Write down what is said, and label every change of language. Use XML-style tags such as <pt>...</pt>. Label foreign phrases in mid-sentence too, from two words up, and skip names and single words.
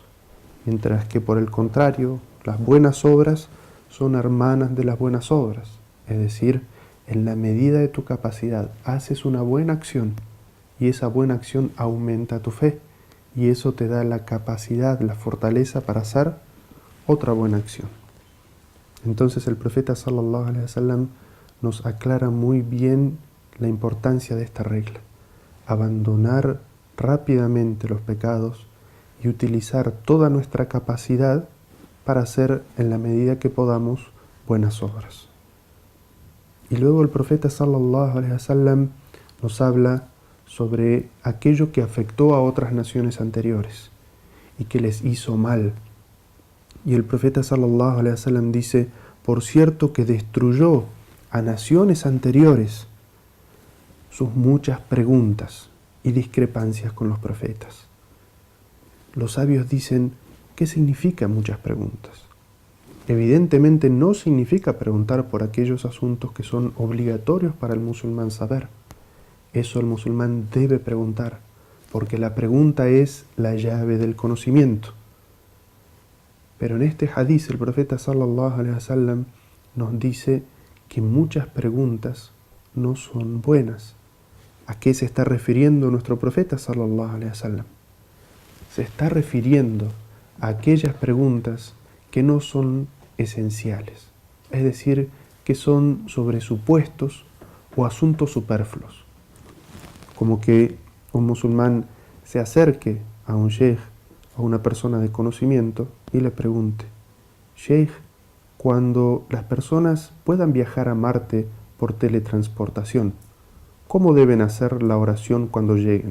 <es>Mientras que por el contrario, las buenas obras son hermanas de las buenas obras. Es decir, en la medida de tu capacidad haces una buena acción y esa buena acción aumenta tu fe y eso te da la capacidad, la fortaleza para hacer otra buena acción. Entonces el profeta</es> <ar>صلى الله عليه وسلم</ar> <es>nos aclara muy bien la importancia de esta regla: abandonar rápidamente los pecados y utilizar toda nuestra capacidad para hacer en la medida que podamos buenas obras. Y luego el profeta</es> <ar>صلى الله عليه وسلم</ar> <es>nos habla sobre aquello que afectó a otras naciones anteriores y que les hizo mal. Y el profeta</es> <ar>صلى الله عليه وسلم</ar> <es>dice: por cierto que destruyó a naciones anteriores sus muchas preguntas y discrepancias con los profetas. Los sabios dicen: ¿qué significa muchas preguntas? Evidentemente no significa preguntar por aquellos asuntos que son obligatorios para el musulmán saber. Eso el musulmán debe preguntar, porque la pregunta es la llave del conocimiento. Pero en este hadiz el profeta</es> <ar>صلى الله عليه وسلم</ar> <es>nos dice que muchas preguntas no son buenas. ¿A qué se está refiriendo nuestro profeta</es> <ar>صلى الله عليه وسلم?</ar> <es>Se está refiriendo a aquellas preguntas que no son esenciales, es decir, que son sobre supuestos o asuntos superfluos. Como que un musulmán se acerque a un sheikh o a una persona de conocimiento y le pregunte: Sheikh, cuando las personas puedan viajar a Marte por teletransportación, ¿cómo deben hacer la oración cuando lleguen?</es>